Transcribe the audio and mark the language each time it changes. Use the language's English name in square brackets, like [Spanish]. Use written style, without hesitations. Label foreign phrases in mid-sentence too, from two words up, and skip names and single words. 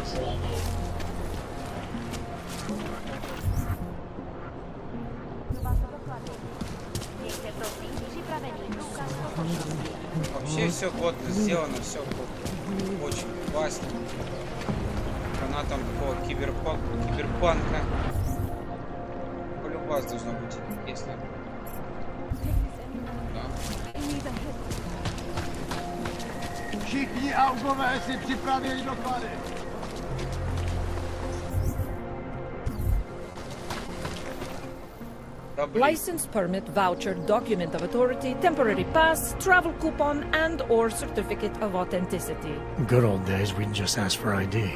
[Russian] Вообще все годно сделано, все очень классно. Фанатам такого киберпанка. Полюбас должно быть интересно. Да. [Czech] Všichni augové si připravějí doklady. [English] License, permit, voucher, document of authority, temporary pass, travel coupon, and/or certificate of authenticity. Good old days, we'd just ask for ID.